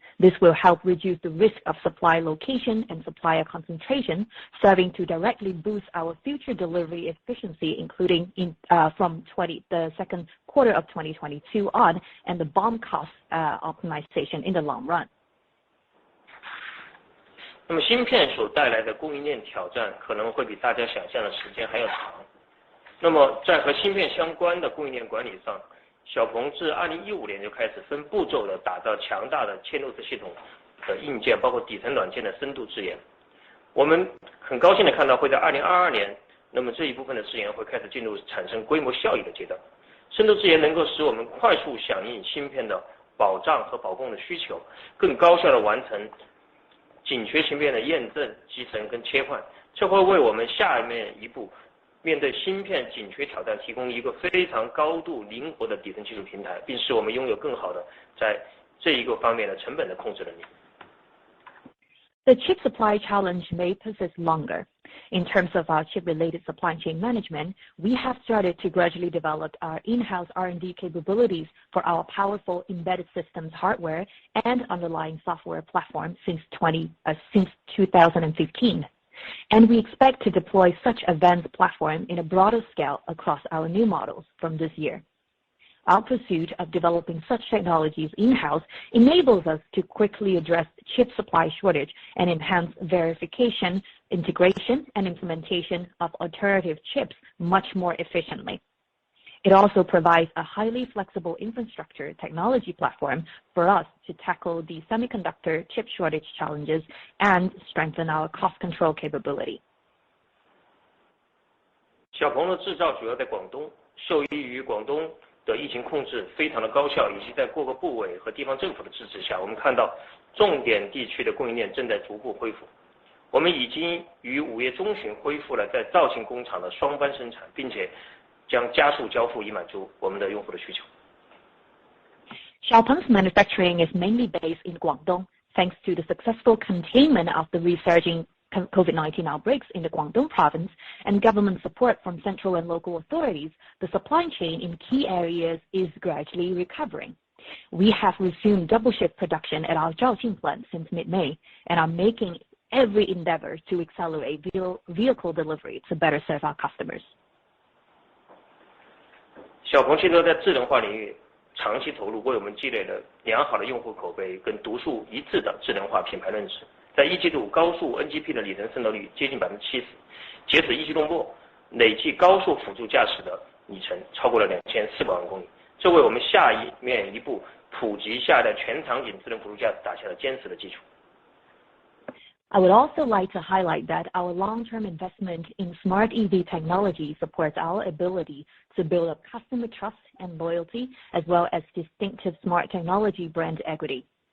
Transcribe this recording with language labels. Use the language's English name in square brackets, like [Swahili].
[English] This will help reduce the risk of supply location and supplier concentration, serving to directly boost our future delivery efficiency, including from the second quarter of 2022 on, and the BOM cost optimization in the long run. [Chinese] 那么芯片所带来的供应链挑战可能会比大家想象的时间还要长。那么在和芯片相关的供应链管理上，小鹏自2015年就开始分步骤的打造强大的嵌入式系统的硬件，包括底层软件的深度自研。我们很高兴的看到会在2022年，那么这一部分的自研会开始进入产生规模效益的阶段。深度自研能够使我们快速响应芯片的保障和保供的需求，更高效的完成紧缺芯片的验证、集成跟切换，这会为我们下面一步面对芯片紧缺挑战提供一个非常高度灵活的底层技术平台，并使我们拥有更好的在这一个方面的成本的控制能力。 [English] The chip supply challenge may persist longer. In terms of our chip-related supply chain management, we have started to gradually develop our in-house R&D capabilities for our powerful embedded systems hardware and underlying software platform since 2015. And we expect to deploy such advanced platform in a broader scale across our new models from this year. Our pursuit of developing such technologies in-house enables us to quickly address chip supply shortage and enhance verification, integration, and implementation of alternative chips much more efficiently. It also provides a highly flexible infrastructure technology platform for us to tackle the semiconductor chip shortage challenges and strengthen our cost control capability. [Chinese] 小鹏的制造主要在广东，受益于广东的疫情控制非常的高效，以及在各个部委和地方政府的支持下，我们看到重点地区的供应链正在逐步恢复。我们已经于5月中旬恢复了在肇庆工厂的双班生产，并且将加速交付以满足我们的用户的需求。 [English] XPeng's manufacturing is mainly based in Guangdong. Thanks to the successful containment of the resurging COVID-19 outbreaks in the Guangdong province and government support from central and local authorities, the supply chain in key areas is gradually recovering. We have resumed double shift production at our Zhaoqing plant since mid-May and are making every endeavor to accelerate vehicle delivery to better serve our customers. [Chinese] 小鹏汽车在智能化领域长期投入，为我们积累了良好的用户口碑跟独树一帜的智能化品牌认知。在一季度，高速 NGP 的里程渗透率接近 70%， 截止一季度末，累计高速辅助驾驶的里程超过了2400万公里，这为我们下面一步普及下一代全场景智能辅助驾驶打下了坚实的基础。 [English] I would also like to highlight that our long-term investment in smart EV technology supports our ability to build up customer trust and loyalty, as well as distinctive smart technology brand equity.